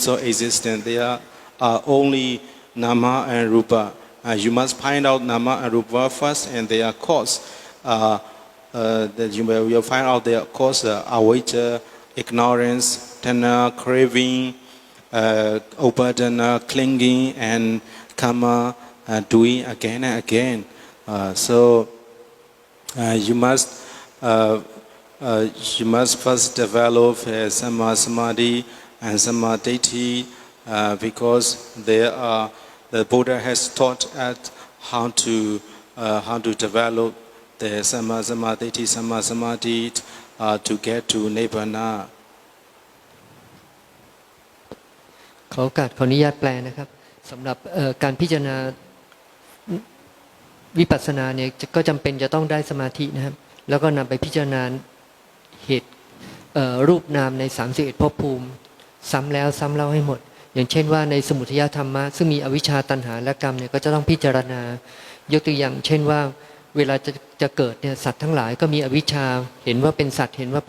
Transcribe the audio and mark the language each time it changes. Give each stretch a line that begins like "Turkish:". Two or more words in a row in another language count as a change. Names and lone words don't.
English: of existence there are only nama and rupa you must find out nama and rupa first and their cause that you will find out their cause avijja ignorance tanha craving upadana clinging and karma doing again and again so you must first develop
Pali: samma samadhi
English: and
Pali: samma ditti
English: because the Buddha has taught us how to develop the
Pali: samma samadhi samma samadhi
English: to get to nibbana
Thai: ขอโอกาสขออนุญาตแปลนะครับสำหรับการพิจารณาวิปัสสนาเนี่ยก็จำเป็นจะต้องได้สมาธินะครับแล้วก็นำไปพิจารณาเหตุรูปนามใน31ภพภูมิซ้ำแล้วซ้ำเล่าให้หมดอย่างเช่นว่าในสมุทัยธรรมะซึ่งมีอวิชชาตัณหาและกรรมเนี่ยก็จะต้องพิจารณายกตัวอย่างเช่นว่าเวลาจะเกิดเนี่ยสัตว์ทั้งหลายก็มีอวิชชาเห็นว่าเป็นสัตว์เห็นว่า